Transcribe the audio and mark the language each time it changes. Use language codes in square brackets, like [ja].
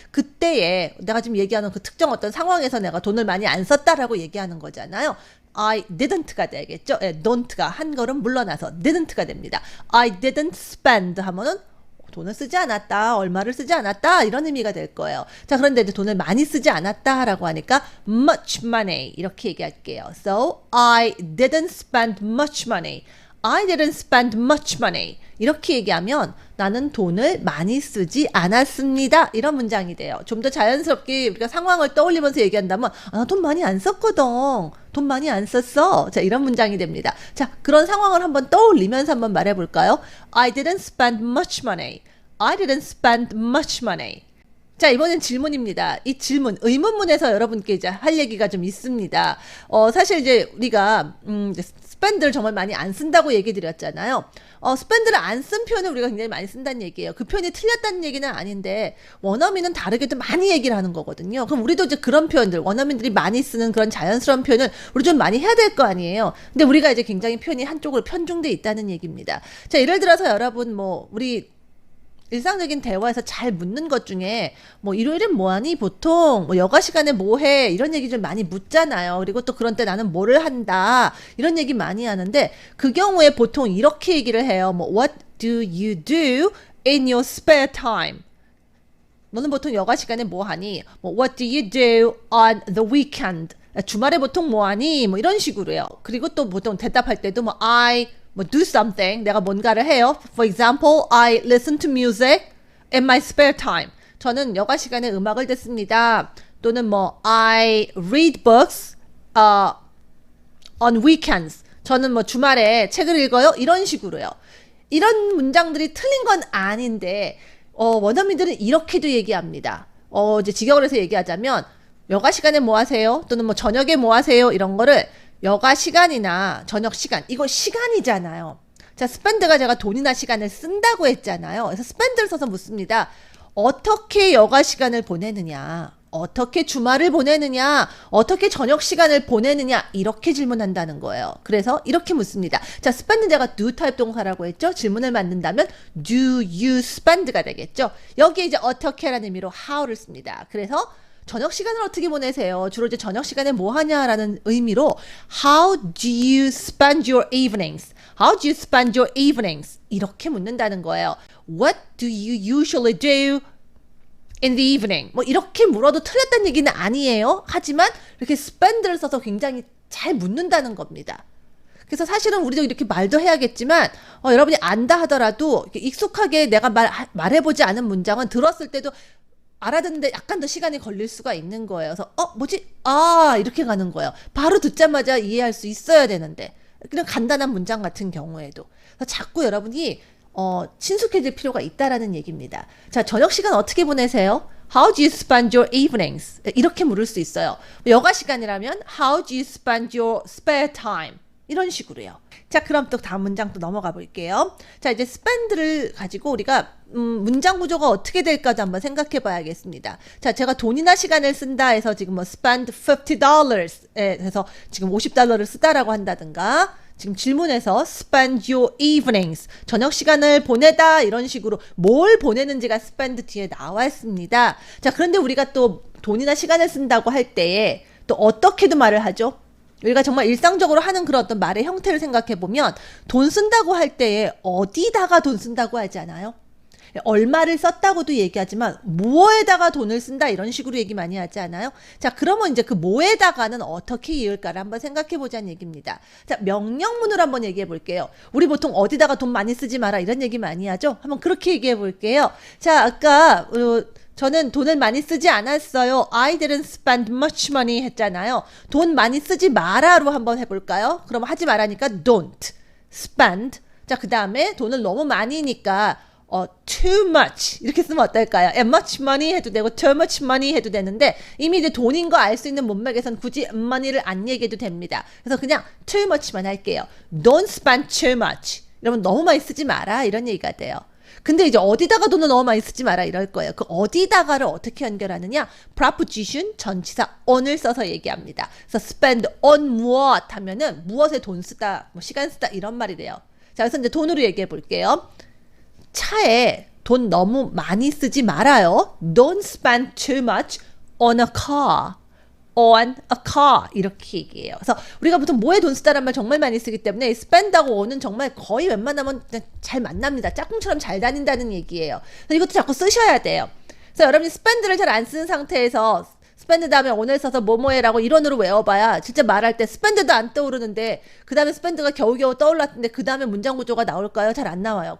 [ko] 그때에 내가 지금 얘기하는 그 특정 어떤 상황에서 내가 돈을 많이 안 썼다라고 얘기하는 거잖아요. [en] I didn't [ko] 가 되겠죠. don't가 한 걸음 물러나서 didn't가 됩니다. [en] I didn't spend [ko] 하면은 돈을 쓰지 않았다, 얼마를 쓰지 않았다 이런 의미가 될 거예요. 자, 그런데 이제 돈을 많이 쓰지 않았다라고 하니까 [en] much money [ko] 이렇게 얘기할게요. [en] So I didn't spend much money. I didn't spend much money. [ko] 이렇게 얘기하면 나는 돈을 많이 쓰지 않았습니다. 이런 문장이 돼요. 좀 더 자연스럽게 우리가 상황을 떠올리면서 얘기한다면 나 돈 많이 안 썼거든. 돈 많이 안 썼어. 자, 이런 문장이 됩니다. 자, 그런 상황을 한번 떠올리면서 한번 말해볼까요? [en] I didn't spend much money. [ko] I didn't spend much money. 자, 이번엔 질문입니다. 이 질문, 의문문에서 여러분께 이제 할 얘기가 좀 있습니다. 사실 이제 우리가, 이제 스펜드를 정말 많이 안 쓴다고 얘기 드렸잖아요. 스펜드를 안 쓴 표현을 우리가 굉장히 많이 쓴다는 얘기예요. 그 표현이 틀렸다는 얘기는 아닌데, 원어민은 다르게도 많이 얘기를 하는 거거든요. 그럼 우리도 이제 그런 표현들, 원어민들이 많이 쓰는 그런 자연스러운 표현을 우리 좀 많이 해야 될 거 아니에요. 근데 우리가 이제 굉장히 표현이 한쪽으로 편중돼 있다는 얘기입니다. 자, 예를 들어서 여러분, 우리 일상적인 대화에서 잘 묻는 것 중에 일요일엔 뭐하니? 보통 여가 시간에 뭐해? 이런 얘기 좀 많이 묻잖아요. 그리고 또 그런 때 나는 뭐를 한다 이런 얘기 많이 하는데 그 경우에 보통 이렇게 얘기를 해요. [en] What do you do in your spare time? [ko] 너는 보통 여가 시간에 뭐 하니? [en] What do you do on the weekend? [ko] 주말에 보통 뭐 하니? 이런 식으로요. 그리고 또 보통 대답할 때도 [en] I do something. [ko] 내가 뭔가를 해요. [en] For example, I listen to music in my spare time. [ko] 저는 여가 시간에 음악을 듣습니다. 또는 [en] I read books on weekends. [ko] 저는 주말에 책을 읽어요. 이런 식으로요. 이런 문장들이 틀린 건 아닌데 원어민들은 이렇게도 얘기합니다. 이제 직역을 해서 얘기하자면 여가 시간에 뭐 하세요? 또는 저녁에 뭐 하세요? 이런 거를 여가 시간이나 저녁 시간, 이거 시간이잖아요. 자, 스펜드가 제가 돈이나 시간을 쓴다고 했잖아요. 그래서 스펜드를 써서 묻습니다. 어떻게 여가 시간을 보내느냐? 어떻게 주말을 보내느냐? 어떻게 저녁 시간을 보내느냐? 이렇게 질문한다는 거예요. 그래서 이렇게 묻습니다. 자, 스펜드 제가 do 타입 동사라고 했죠? 질문을 만든다면 [en] do you spend [ko] 가 되겠죠? 여기에 이제 어떻게라는 의미로 how를 씁니다. 그래서 저녁 시간을 어떻게 보내세요? 주로 이제 저녁 시간에 뭐 하냐라는 의미로 [en] How do you spend your evenings? How do you spend your evenings? [ko] 이렇게 묻는다는 거예요. [en] What do you usually do in the evening? [ko] 이렇게 물어도 틀렸다는 얘기는 아니에요. 하지만 이렇게 spend를 써서 굉장히 잘 묻는다는 겁니다. 그래서 사실은 우리도 이렇게 말도 해야겠지만 여러분이 안다 하더라도 익숙하게 내가 말해보지 않은 문장은 들었을 때도 알아듣는데 약간 더 시간이 걸릴 수가 있는 거예요. 그래서 뭐지? 이렇게 가는 거예요. 바로 듣자마자 이해할 수 있어야 되는데 그냥 간단한 문장 같은 경우에도 그래서 자꾸 여러분이 친숙해질 필요가 있다라는 얘기입니다. 자, 저녁 시간 어떻게 보내세요? [en] How do you spend your evenings? [ko] 이렇게 물을 수 있어요. 여가 시간이라면 [en] How do you spend your spare time? [ko] 이런 식으로요. 자, 그럼 또 다음 문장 또 넘어가 볼게요. 자, 이제 spend를 가지고 우리가 문장 구조가 어떻게 될까도 한번 생각해 봐야겠습니다. 자, 제가 돈이나 시간을 쓴다 해서 지금 spend $50에 해서 지금 $50를 쓰다라고 한다든가 지금 질문에서 [en] spend your evenings [ko] 저녁 시간을 보내다 이런 식으로 뭘 보내는지가 spend 뒤에 나와 있습니다. 자, 그런데 우리가 또 돈이나 시간을 쓴다고 할 때에 또 어떻게도 말을 하죠? 우리가 정말 일상적으로 하는 그런 어떤 말의 형태를 생각해 보면 돈 쓴다고 할 때에 어디다가 돈 쓴다고 하지 않아요? 얼마를 썼다고도 얘기하지만 뭐에다가 돈을 쓴다 이런 식으로 얘기 많이 하지 않아요? 자, 그러면 이제 그 뭐에다가는 어떻게 이을까를 한번 생각해 보자는 얘기입니다. 자, 명령문으로 한번 얘기해 볼게요. 우리 보통 어디다가 돈 많이 쓰지 마라 이런 얘기 많이 하죠? 한번 그렇게 얘기해 볼게요. 자, 아까 저는 돈을 많이 쓰지 않았어요. [en] I didn't spend much money [ko] 했잖아요. 돈 많이 쓰지 마라로 한번 해볼까요? 그럼 하지 말라니까 [en] don't spend. [ko] 자, 그 다음에 돈을 너무 많이니까 [en] too much [ko] 이렇게 쓰면 어떨까요? [en] much money [ko] 해도 되고 [en] too much money [ko] 해도 되는데 이미 이제 돈인 거 알 수 있는 문맥에선 굳이 money를 안 얘기해도 됩니다. 그래서 그냥 too much만 할게요. [en] Don't spend too much. [ko] 여러분 너무 많이 쓰지 마라 이런 얘기가 돼요. 근데 이제 어디다가 돈을 너무 많이 쓰지 마라 이럴 거예요. 그 어디다가를 어떻게 연결하느냐? preposition 전치사 on을 써서 얘기합니다. 그래서 spend on 무엇 하면은 무엇에 돈 쓰다, 시간 쓰다 이런 말이래요. 자, 그래서 이제 돈으로 얘기해 볼게요. 차에 돈 너무 많이 쓰지 말아요. [en] Don't spend too much on a car. on a car [ko] 이렇게 얘기해요. 그래서 우리가 보통 뭐에 돈 쓰다란 말 정말 많이 쓰기 때문에 spend하고 on은 정말 거의 웬만하면 잘 만납니다. 짝꿍처럼 잘 다닌다는 얘기예요. 그래서 이것도 자꾸 쓰셔야 돼요. 그래서 여러분이 spend를 잘 안 쓰는 상태에서 spend 다음에 on을 써서 뭐뭐해라고 이론으로 외워봐야 진짜 말할 때 spend도 안 떠오르는데 그 다음에 spend가 겨우겨우 떠올랐는데 그 다음에 문장 구조가 나올까요? 잘 안 나와요.